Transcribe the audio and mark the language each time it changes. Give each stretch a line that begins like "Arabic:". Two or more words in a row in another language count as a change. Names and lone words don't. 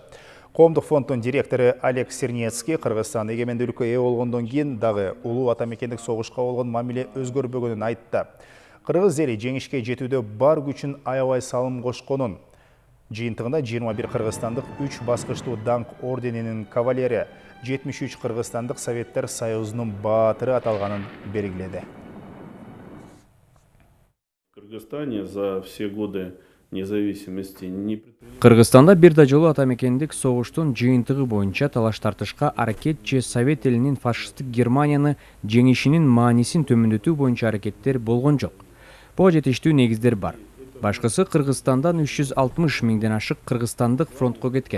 Kyrgyz: Коомдук фонддун директору Олег Сернецкий Кыргызстан эгемендүүлүккө ээ болгондон кийин дагы улуу ата мекендик согушка болгон мамиле өзгөрбөгөнүн айтты. Кыргыз эли жеңишке жетүүдө бар күчүн аябай салым кошконун, жыйынтыгында 21 кыргызстандык 3 баскычтуу даңк орденинин кавалери, 73 кыргызстандык Советтер Союзунун баатыры аталганын белгиледи.
Russian: В Кыргызстане за все годы независимости не...
Kyrgyz: Кыргызстанда бир да жолу ата мекендик согуштун жыйынтыгы боюнча талаш тартышка аракет же Совет элинин фашисттик Германияны жеңишинин маанисин төмөндөтүү боюнча аракеттер болгон жок. Бул жетиштүү негиздер бар. Башкысы Кыргызстандан 360 миңден ашык кыргызстандык фронтко кеткен.